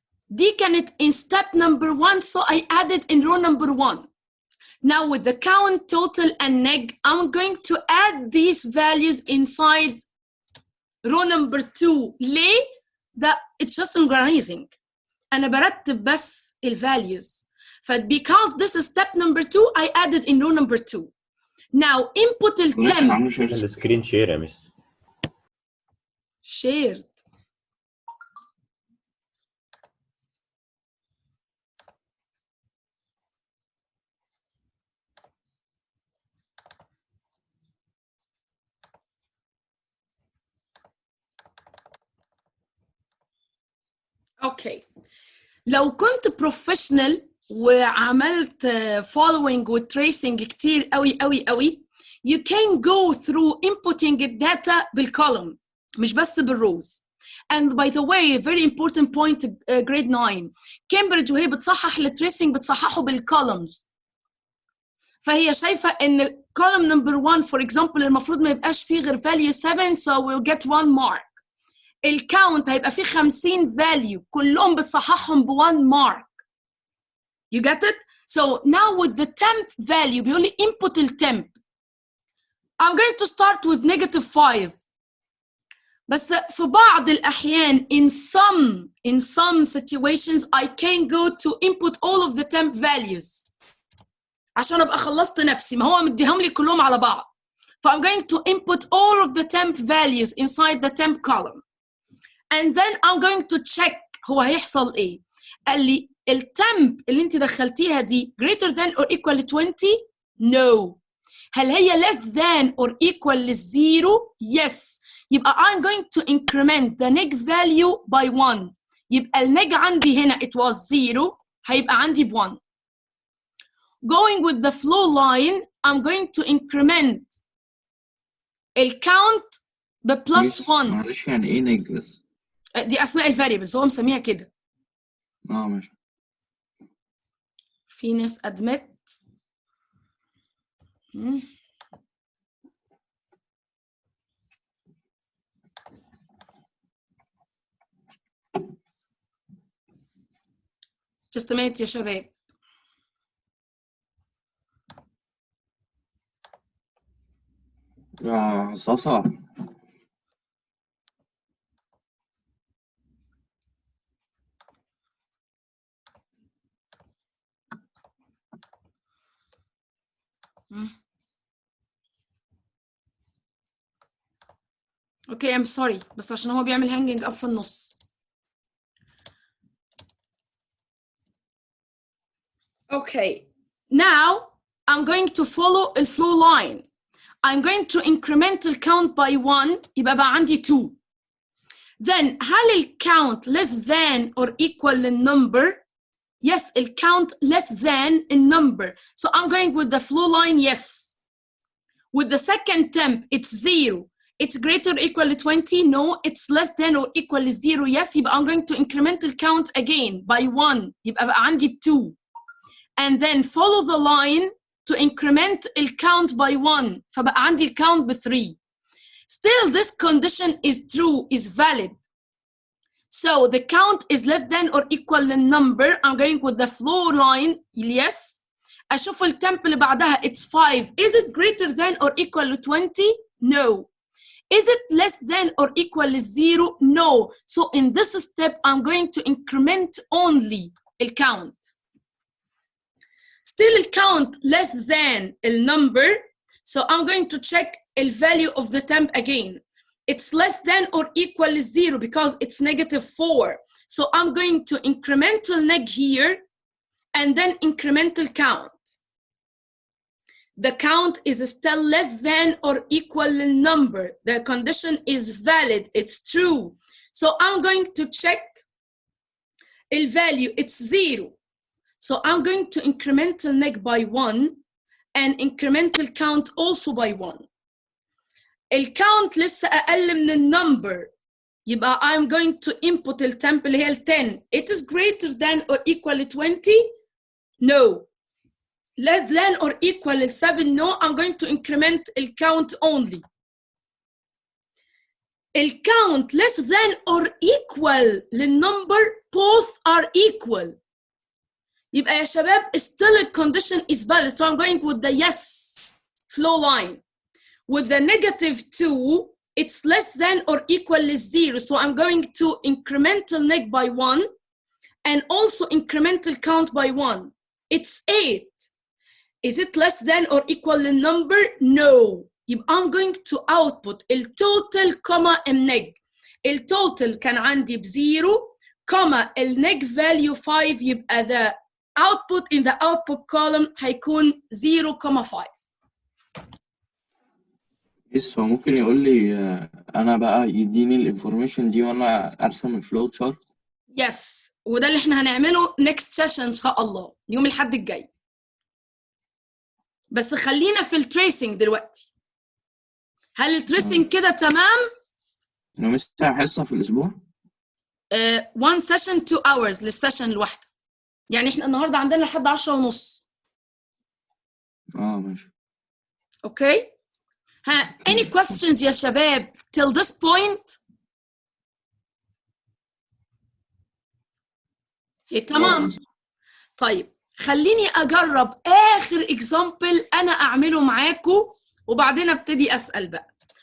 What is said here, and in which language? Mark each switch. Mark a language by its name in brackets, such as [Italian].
[Arabic] دي كانت [English] in step number 1, so I added in row number 1. Now with the count, total, and neg, I'm going to add these values inside row number 2. [Arabic] ليه؟ ده [English] it's just organizing. [Arabic] أنا برتب بس ال values. [English] because this is step number 2, I added in row number 2. Now input ال temp. [Arabic] السكرين شير يا مس. [English] shared. [Arabic] اوكي لو كنت بروفيشنال وعملت [English] following [Arabic] وتريسنج كتير قوي [English] you can go through inputting [Arabic] الداتا بالcolumn مش بس بالروز. [English] and by the way very important point grade 9 [Arabic] كامبريدج وهي بتصحح التريسنج بتصححه بالcolumns. فهي شايفه ان [English] column number 1 for example [Arabic] المفروض ما يبقاش فيه غير [English] value 7 so we'll get 1 mark. [Arabic] الكاونت هيبقى فيه 50 value كلهم بتصححهم ب1 mark. [English] You get it? So now with the temp value [Arabic] بيقول لي input الtemp. [English] I'm going to start with -5. [Arabic] بس في بعض الأحيان [English] in some situations I can go to input all of the temp values [Arabic] عشان أبقى خلصت نفسي. ما هو مديهم لي كلهم على بعض. [English] So I'm going to input all of the temp values inside the temp column. And then I'm going to check [Arabic] هو هيحصل ايه. قال لي التمب اللي انت دخلتيها دي [English] greater than or equal to 20 no. [Arabic] هل هي [English] less than or equal للزيرو yes. يبقى I'm going to increment the neg value by 1. [Arabic] يبقى النeg عندي هنا [English] it was 0 [Arabic] هيبقى عندي ب 1. [English] Going with the flow line I'm going to increment الكاونت ب plus 1. [Arabic] معلش يعني ايه neg بس؟ دي اسماء الفاريبلز هو مسميها كده. ماشي. في ناس ادمت [English] just a minute [Arabic] يا شباب. يا صاصة اوكي [English] I'm sorry [Arabic] بس عشان هو بيعمل [English] hanging up [Arabic] في النص. [English] Okay now I'm going to follow the flow line. I'm going to increment the count by 1 [Arabic] يبقى بقى عندي 2. [English] Then هل ال count less than or equal [Arabic] للنمبر؟ [English] Yes, ال count less than a number. So I'm going with the flow line yes. With the second temp it's 0. It's greater or equal to 20? No. It's less than or equal to 0? Yes. يبقى I'm going to increment the count again by 1. [Arabic] يبقى بقى عندي ب 2. [English] And then follow the line to increment the count by 1. [Arabic] فبقى عندي ال count ب 3. [English] Still this condition is true, is valid. So the count is less than or equal to number. I'm going with the flow line yes. [Arabic] أشوف ال temp اللي بعدها [English] it's 5. Is it greater than or equal to 20? No. Is it less than or equal to 0? No. So in this step, I'm going to increment only the count. Still the count less than the number. So I'm going to check the value of the temp again. It's less than or equal to 0 because it's -4. So I'm going to incremental neg here and then incremental count. The count is still less than or equal to number. The condition is valid. It's true. So I'm going to check the value. It's 0. So I'm going to incremental neg by 1 and incremental count also by 1. The count [Arabic] لسه أقل من النمبر. [English] يبقى I'm going to input the temp [Arabic] اللي هي 10. [English] It is greater than or equal to 20? No. Less than or equal to 7? No. I'm going to increment the count only. The count less than or equal [Arabic] للنمبر [English] both are equal. [Arabic] يبقى يا شباب [English] still the condition is valid. So I'm going with the yes flow line. With the -2, it's less than or equal to 0. So I'm going to incremental neg by 1 and also incremental count by 1. It's 8. Is it less than or equal to number? No. يبقى I'm going to output [Arabic] التوتال كوما النج. التوتال كان عندي ب0 كوما النج value 5 يبقى [English] the output in the output column [Arabic] هيكون 0.5. بس هو ممكن يقول لي انا بقى يديني الانفورميشن دي وانا ارسم الفلو تشارت. يس وده اللي احنا هنعمله [English] next session [Arabic] ان شاء الله يوم الاحد الجاي. بس خلينا في التريسنج دلوقتي. هل التريسنج كده تمام؟ انا مش حصه في الاسبوع؟ [English] one session 2 hours [Arabic] للسيشن الواحده. يعني احنا النهارده عندنا لحد 10:30. ماشي. اوكي؟ ها [English] any questions [Arabic] يا شباب [English] till this point؟ [Arabic] تمام. طيب خليني اجرب اخر [English] example [Arabic] انا اعمله معاكم وبعدين ابتدي اسال بقى.